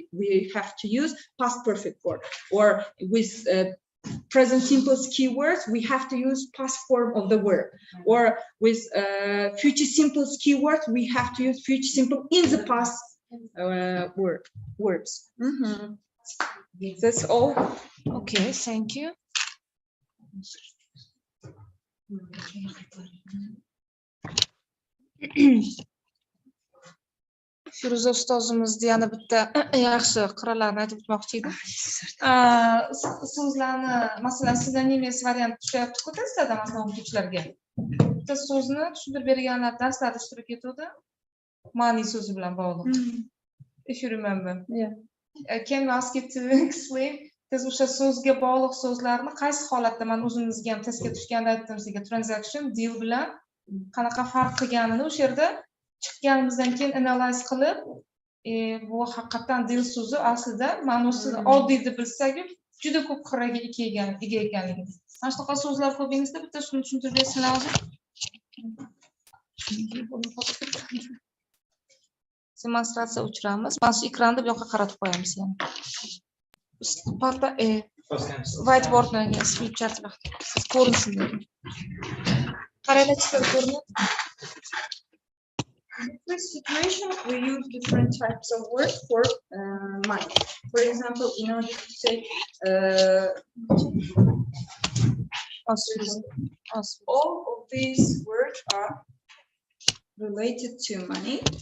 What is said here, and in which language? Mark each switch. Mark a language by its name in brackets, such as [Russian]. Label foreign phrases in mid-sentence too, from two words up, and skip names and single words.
[English] We have to use past perfect form, or with present simple keywords, we have to use past form of the verb, or with future simple keywords, we have to use future simple in the past verbs. That's all. Okay, thank you. [Uzbek] Firuza ustozimizni yana bitta yaxshi qirralarini aytib o'tmoqchi edim. So'zlarni, masalan, sinonimiyasi variant tushyapti-ku testlarda, masalan, o'qituvchilarga. Bitta so'zni tushuntirib berganlar darslarda ishtirok etuvdi. Ma'ni so'zi bilan bog'liq. [English] If you remember. Yeah. Can you ask it to explain? [Uzbek] Siz o'sha so'zga bog'liq so'zlarni qaysi holatda, men o'zimizga ham testga tushganda aytdim sizga, transaction, deal bilan qanaqa farq qilganini o'sha yerda chiqqanimizdan keyin analyze qilib, bu haqiqatan deal so'zi aslida ma'nosini oddiy deb bilsak, juda ko'p qirraga ega ekanligi. Mana shunaqa so'zlar ko'pingizda bitta shuni tushuntirib bersanglar hozir. Demonstratsiya o'chiramiz. Mana shu ekranda bu yoqqa qaratib qo'yamiz ham. Parta whiteboardni switcharlar. Siz ko'rinsin deb. Qaranglar, chiqib ko'rinadi. [English] In this situation, we use different types of words for money. For example, in order to say all of these words are related to money.